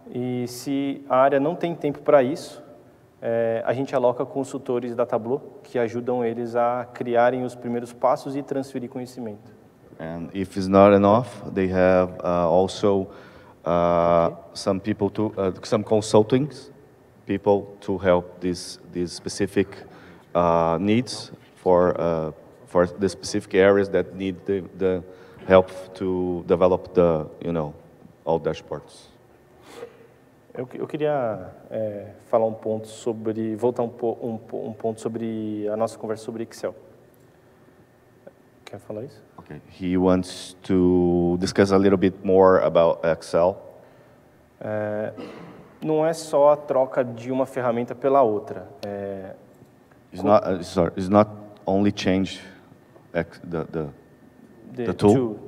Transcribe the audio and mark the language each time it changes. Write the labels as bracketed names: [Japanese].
[Portuguese] E se a área não tem tempo para isso, a gente aloca consultores da Tableau que ajudam eles a criarem os primeiros passos e transferir conhecimento. [English] And if it's not enough, they have also some people some consulting people to help these specific needs for the specific areas that need the help to develop all dashboards. [Portuguese] Eu queria falar um ponto sobre, voltar um ponto sobre a nossa conversa sobre Excel. Quer falar isso? [English] Okay. He wants to discuss a little bit more about Excel. [Portuguese] Não é só a troca de uma ferramenta pela outra. [English] It's not only change the tool,